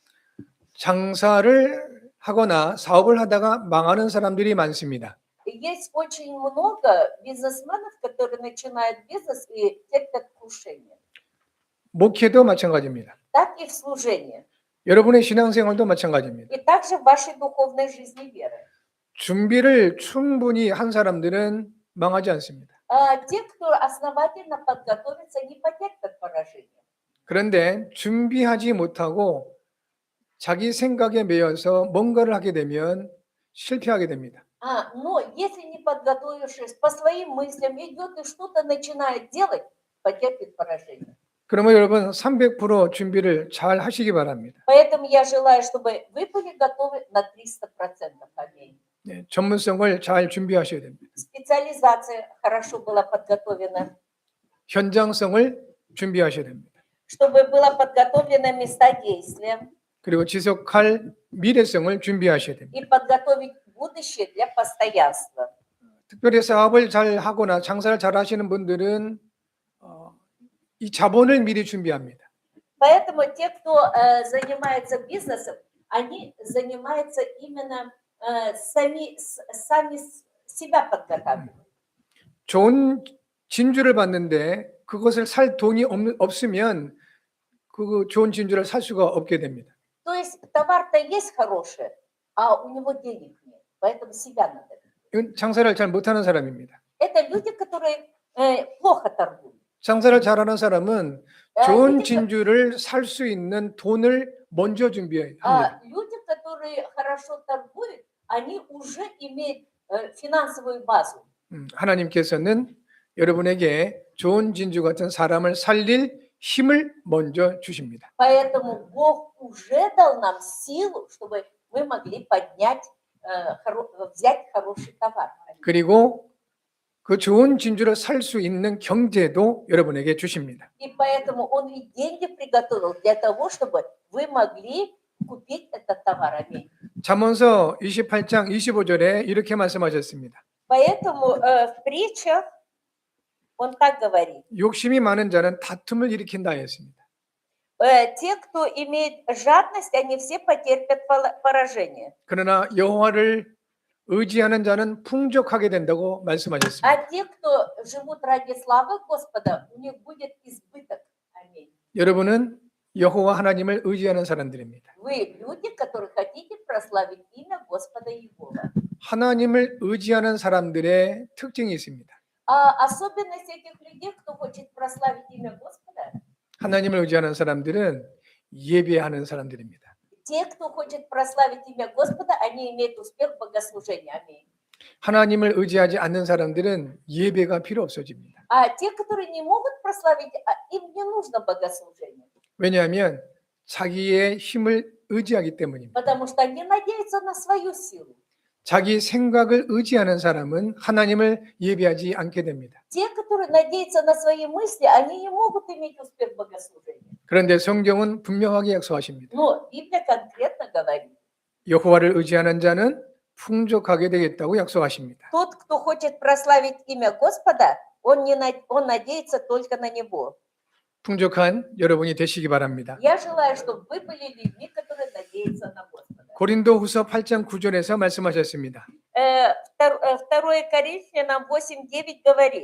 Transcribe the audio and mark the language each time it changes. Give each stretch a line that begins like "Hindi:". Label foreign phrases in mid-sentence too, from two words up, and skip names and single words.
Korean: 장사를 하거나 사업을 하다가 망하는 사람들이 많습니다.
Russian: Есть очень много бизнесменов, которые начинают бизнес и терпят крушение.
Korean: 목회도 마찬가지입니다.
Russian: Так и в служении.
Korean: 여러분의 신앙생활도 마찬가지입니다.
Russian: И также в вашей духовной жизни веры.
Korean: 준비를 충분히 한 사람들은 망하지 않습니다.
Russian: Те, кто основательно подготовится, не потерпят поражение.
Korean: 그런데 준비하지 못하고 자기 생각에 매여서 뭔가를 하게 되면 실패하게 됩니다.
Russian: Но если не подготовившись, по своим мыслям идет и что-то начинает делать, потерпит поражение.
Korean: 그러면 여러분 300% 준비를 잘 하시기 바랍니다.
Russian: Поэтому я желаю, чтобы вы были готовы на 300%. Аминь.
Korean: 네, 전문성을 잘 준비하셔야 됩니다.
Russian: Специализация хорошо была подготовлена,
Korean: 현장성을 준비하셔야 됩니다.
Russian: чтобы было подготовлено места действия
Korean: 그리고 지속할 미래성을 준비하셔야 됩니다.
Russian: и подготовить будущее для постоянства.
Korean: 특별히 사업을 잘 하거나 장사를 잘 하시는 분들은 이 자본을 미리 준비합니다.
Russian: Поэтому те, кто занимается бизнесом, они занимаются именно сами себя подготавливают.
Korean: 좋은 진주를 받는데 그것을 살 돈이 없으면 그 좋은 진주를 살 수가 없게 됩니다.
Russian: То есть товар-то есть хороший, а у него денег нет, поэтому себя надо.
Korean: 이건 장사를 잘 못하는 사람입니다.
Russian: Это люди, которые плохо торгуют.
Korean: 장사를 잘하는 사람은 좋은
Russian: Люди,
Korean: 진주를 살 수 있는 돈을 먼저 준비합니다.
Russian: люди, которые хорошо торгуют, они уже имеют финансовую базу.
Korean: 하나님께서는 여러분에게 좋은 진주 같은 사람을 살릴 힘을 먼저 주십니다.
Russian: Поэтому Бог уже дал нам силу, чтобы мы могли поднять, взять хороший товар.
Korean: 그리고 그 좋은 진주를 살 수 있는 경제도 여러분에게 주십니다.
Russian: И поэтому Он и деньги приготовил для того, чтобы вы могли купить этот товар. Аминь.
Korean: 잠언서 28장 25절에 이렇게 말씀하셨습니다.
Russian: Поэтому в притчах Он так говорит.
Korean: 욕심이 많은 자는 다툼을 일으킨다 했습니다.
Russian: Те, кто имеет жадность, они все потерпят поражение.
Korean: 그러나 여호와를 의지하는 자는 풍족하게 된다고 말씀하셨습니다.
Russian: А те, кто живут ради славы Господа, у них будет избыток. Аминь.
Korean: 여러분은 여호와 하나님을 의지하는 사람들입니다.
Russian: Вы люди, которые хотите прославить имя Господа Иегова.
Korean: 하나님을 의지하는 사람들의 특징이 있습니다.
Russian: Особенность этих людей, кто хочет прославить имя Господа,
Korean: 하나님을 의지하는 사람들은 예배하는 사람들입니다.
Russian: те, кто хочет прославить имя Господа, они имеют успех в богослужении. Аминь.
Korean: 하나님을 의지하지 않는 사람들은 예배가 필요 없어집니다.
Russian: А те, которые не могут прославить, им не нужно богослужение,
Korean: 왜냐하면 자기의 힘을 의지하기 때문입니다.
Russian: потому что они надеются на свою силу.
Korean: 자기 생각을 의지하는 사람은 하나님을 예배하지 않게 됩니다.
Russian: Те, которые надеются на свои мысли, они не могут иметь успех в богослужении.
Korean: 그런데 성경은 분명하게 약속하십니다.
Russian: Но Библия конкретно говорит,
Korean: 여호와를 의지하는 자는 풍족하게 되겠다고 약속하십니다.
Russian: тот, кто хочет прославить имя Господа, он надеется только на Него.
Korean: 풍족한 여러분이 되시기 바랍니다.
Russian: Я желаю, чтобы вы были людьми, которые надеются на Господа.
Korean: 고린도후서 8장 9절에서 말씀하셨습니다.
Russian: 2 Коринфянам 8:9 говорит,